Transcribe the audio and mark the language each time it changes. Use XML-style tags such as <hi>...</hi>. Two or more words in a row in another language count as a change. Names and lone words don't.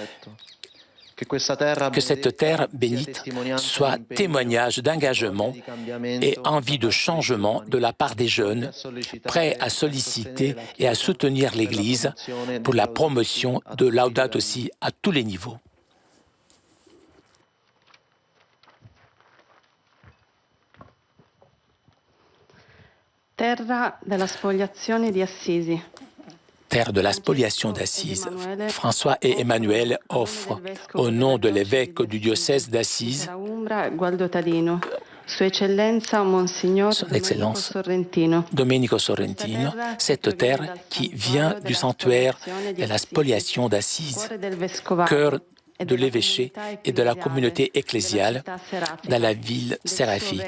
<fr>Que cette terre bénite soit témoignage d'engagement et envie de changement de la part des jeunes, prêts à solliciter et à soutenir l'Église pour la promotion de Laudato Si à tous les niveaux.</fr> <it>Terra della spoliazione di Assisi.</it> <fr>Terre de la spoliation d'Assise. François et Emmanuel offrent, au nom de l'évêque du diocèse d'Assise, Son Excellence Domenico Sorrentino, cette terre qui vient du sanctuaire de la spoliation d'Assise, cœur de l'évêché et de la communauté ecclésiale dans la ville séraphique.</fr>